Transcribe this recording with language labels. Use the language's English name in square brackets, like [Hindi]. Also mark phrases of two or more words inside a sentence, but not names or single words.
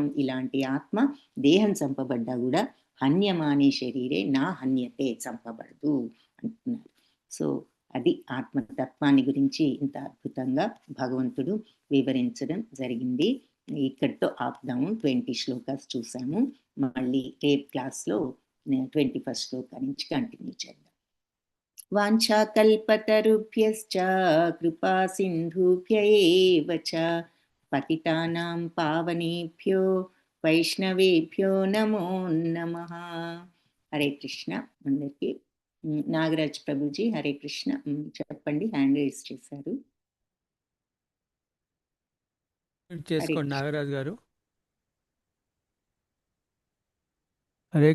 [Telugu] ఇలాంటి ఆత్మ దేహం చంపబడ్డా కూడా [Sanskrit] హన్యమానే శరీరే నా హన్యతే, [Telugu] చంపబడదు అంటున్నారు. సో అది ఆత్మతత్వాన్ని గురించి ఇంత అద్భుతంగా భగవంతుడు వివరించడం జరిగింది. ఇక్కడితో ఆపుదాము. 20 శ్లోకాస్ చూసాము. మళ్ళీ రేపు క్లాస్లో 21st శ్లోకా నుంచి కంటిన్యూ చేద్దాం. [Sanskrit] వాంఛాకల్పతరుభ్యశ్చ కృపా సింధుభ్య ఏవ చ పతితానాం పావనేభ్యో వైష్ణవేభ్యో నమో నమః. హరే కృష్ణ [Telugu] అందరికీ. నాగరాజ్ ప్రభుజీ [Sanskrit] హరే కృష్ణ [Telugu] చెప్పండి, [English] hand raise [Telugu] చేశారు. చేసుకోండి నాగరాజ్ గారు. హరే